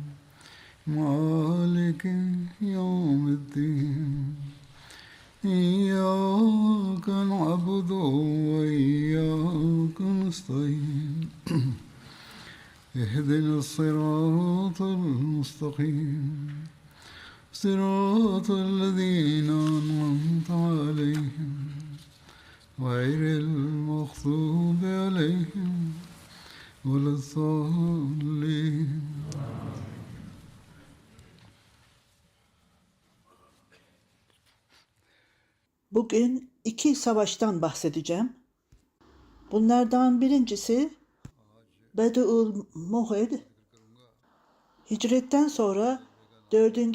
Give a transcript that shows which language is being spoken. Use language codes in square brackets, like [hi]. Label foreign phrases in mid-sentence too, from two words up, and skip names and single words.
[ar] مالك يوم الدين إياك نعبد وإياك نستعين اهدنا الصراط المستقيم صراط الذين أنعمت عليهم غير المغضوب عليهم ولا الضالين. [tr] Bugün iki savaştan bahsedeceğim. Bunlardan birincisi Bed'ül Muhid, hicretten sonra 4.